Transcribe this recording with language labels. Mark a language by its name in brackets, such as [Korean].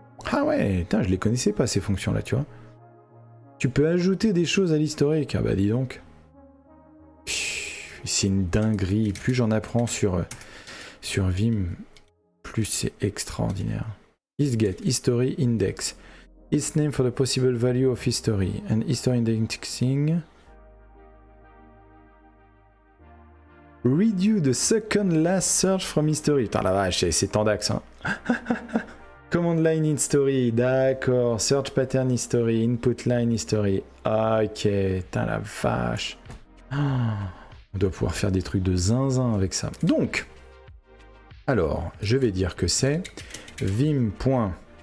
[French] Ah ouais, putain, je les connaissais pas ces fonctions-là, tu vois. Tu peux ajouter des choses à l'historique. Ah bah dis donc. C'est une dinguerie. Plus j'en apprends sur Vim, plus c'est extraordinaire. [English] EastGet, History Index. Its name for the possible value of history. And history indexing. Redo the second last search from history. [French] Putain la vache, c'est Tandax, hein. [English] Command line history, [French] d'accord. [English] Search pattern history, input line history. [French] Ok, putain la vache. On doit pouvoir faire des trucs de zinzin avec ça. Donc, alors, je vais dire que c'est vim.fn.